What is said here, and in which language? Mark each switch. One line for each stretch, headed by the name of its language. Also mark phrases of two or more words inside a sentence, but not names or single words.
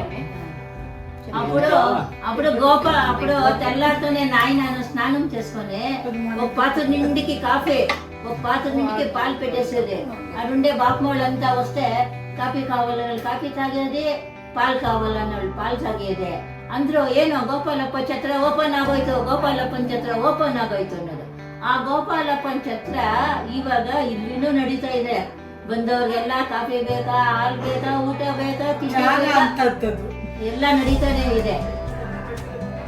Telugu: అప్పుడు తెల్లారితోనే నాయన స్నానం చేసుకొని ఒక పాత్ర నిండికి కాఫీ, ఒక పాత్ర నిండికి పాలు పెట్టేసేది. అడుండే బాపమోళ్ళంతా వస్తే కాఫీ కావాలన్న కాఫీ తాగేది, పాలు కావాలన్న వాళ్ళు ಪಾಲ್ తాగేది.
Kannada: ಅಂದ್ರು ಏನೋ ಗೋಪಾಲಪ್ಪ ಛತ್ರ ಓಪನ್ ಆಗೋಯ್ತು, ಗೋಪಾಲಪ್ಪನ ಛತ್ರ ಓಪನ್ ಆಗೋಯ್ತು ಅನ್ನೋದು. ಆ ಗೋಪಾಲಪ್ಪನ ಛತ್ರ ಇವಾಗ ಇಲ್ಲಿನೂ ನಡೀತಾ ಇದೆ. ಬಂದವ್ರಿಗೆಲ್ಲ ಕಾಫಿ ಬೇಕಾ, ಹಾಲು ಬೇಕಾ, ಊಟ ಬೇಕಾ, ತಿಂಡಿ ಬೇಕಾ, ಎಲ್ಲ ನಡೀತಾನೆ ಇದೆ.